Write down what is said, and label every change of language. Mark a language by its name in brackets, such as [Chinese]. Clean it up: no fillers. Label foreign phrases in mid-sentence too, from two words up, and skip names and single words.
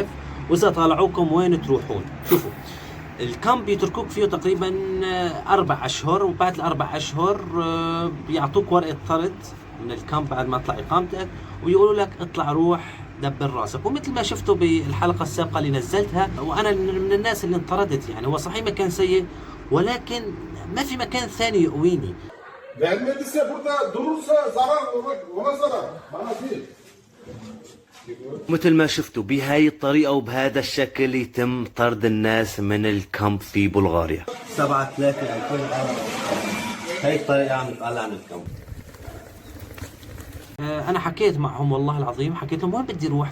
[Arabic] وإذا طالعوكم وين تروحون؟ شوفوا، الكامب يتركوك فيه تقريبا 4 أشهر، وبعد ال4 أشهر بيعطوك ورقة طرد من الكامب بعد ما تطلع إقامتك، ويقولوا لك اطلع روح دبر راسك. ومثل ما شفتوا بالحلقة السابقة اللي نزلتها، وأنا من الناس اللي انطردت. يعني هو صحيح مكان سيء، ولكن ما في مكان ثاني يقويني. [Turkish] Vermediyse burada durursa zarar ona zarar. Bana değil. [Arabic] مثل ما شفتوا بهاي الطريقة وبهذا الشكل يتم طرد الناس من الكامب في بلغاريا. 7/3/2000 هاي الطريقة عم نطلع عن الكامب. أنا حكيت معهم والله العظيم، حكيت لهم وين بدي أروح.